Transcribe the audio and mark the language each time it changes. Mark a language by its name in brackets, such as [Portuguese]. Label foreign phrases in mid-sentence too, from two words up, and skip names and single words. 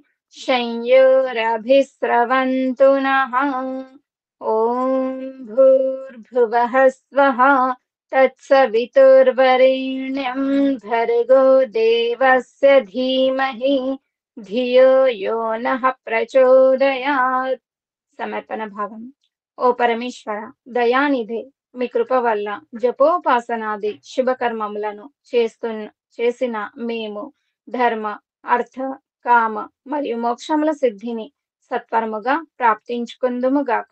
[Sanskrit] संयोरभिस्रवन्तु नः ॐ भूर्भुवः स्वः तत्सवितुर्वरेण्यं भर्गो देवस्य धीमहि धियो यो नः प्रचोदयात् [Telugu] సమర్పణ భావం. ఓ పరమేశ్వర దయానిధే, మీ కృప వల్ల జపోపాసనాది శుభకర్మములను చేసిన మేము ధర్మ అర్థ కామ మరియు మోక్షముల సిద్ధిని సత్వరముగా ప్రాప్తించుకుందుముగాక.